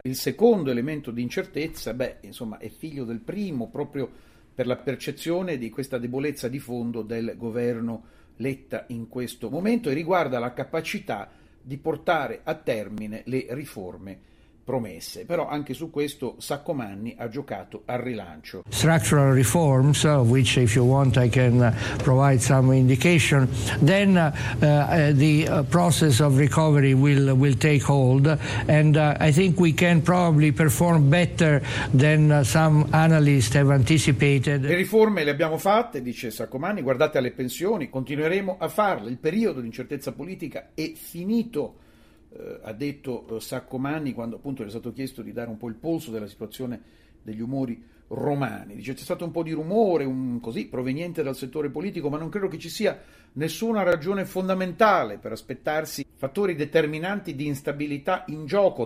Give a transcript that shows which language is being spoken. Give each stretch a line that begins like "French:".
Italian: Il secondo elemento di incertezza, beh, insomma, è figlio del primo, proprio per la percezione di questa debolezza di fondo del governo Letta in questo momento, e riguarda la capacità di portare a termine le riforme promesse. Però anche su questo Saccomanni ha giocato al rilancio.
English: Structural reforms, which if you want I can provide some indication, then the process of recovery will take hold, and I think we can probably perform better than some analysts have anticipated.
Italian: Le riforme le abbiamo fatte, dice Saccomanni, guardate alle pensioni, continueremo a farle, il periodo di incertezza politica è finito. Ha detto Saccomanni quando appunto gli è stato chiesto di dare un po' il polso della situazione degli umori romani. Dice: c'è stato un po' di rumore così proveniente dal settore politico, ma non credo che ci sia nessuna ragione fondamentale per aspettarsi fattori determinanti di instabilità in gioco.